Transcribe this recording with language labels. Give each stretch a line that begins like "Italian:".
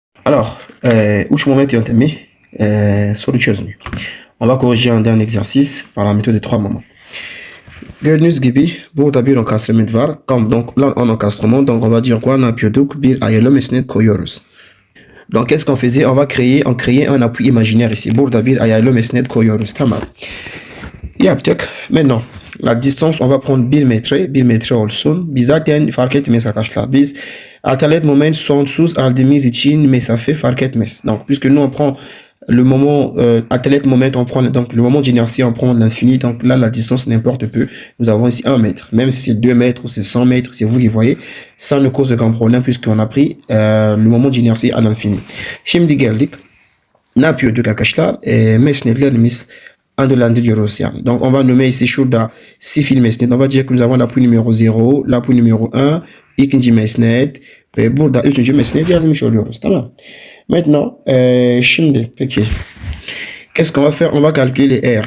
Turkish: Alors, uç moment yöntemi soru çözümü.
French: On va corriger un dernier exercice par la méthode de 3 moments.
Turkish: Gördüğünüz gibi burada bir encastrement var.
French: Comme donc là en encastrement, donc on va dire quoi? On
Turkish: yapıyorduk? Bir ayarlı mesnet koyuyoruz.
French: Donc qu'est-ce qu'on faisait? On créait un appui imaginaire ici.
Turkish: Burada bir ayarlı mesnet koyuyoruz. Tamam. Yaptık.
French: Maintenant la distance on va prendre 1 metre.
Turkish: 1 metre olsun. Biz zaten fark etmez arkadaşlar. Biz alternet moment sonsuz aldığımız için mesafe fark etmez.
French: Donc puisque nous on prend le moment alternate moment on prend donc le moment d'inertie on prend l'infini, donc là la distance n'importe peu. Nous avons ici 1 mètre, même si c'est 2 mètres ou c'est 100 mètres, c'est vous qui voyez, ça ne cause de grand problème puisqu'on a pris le moment d'inertie à l'infini.
Turkish: Şimdi geldik ne yapıyorduk arkadaşlar? Mesnetlerimiz andolandırıyoruz yani.
French: Donc on va nommer ici
Turkish: şurada sifil mesnet.
French: On va dire que nous avons l'appui numéro 0, l'appui numéro 1,
Turkish: ikinci mesnet ve burada üçüncü mesnet yazmış oluyoruz. Tamam.
French: Maintenant,
Turkish: şimdi peki.
French: Qu'est-ce qu'on va faire? On va calculer les R.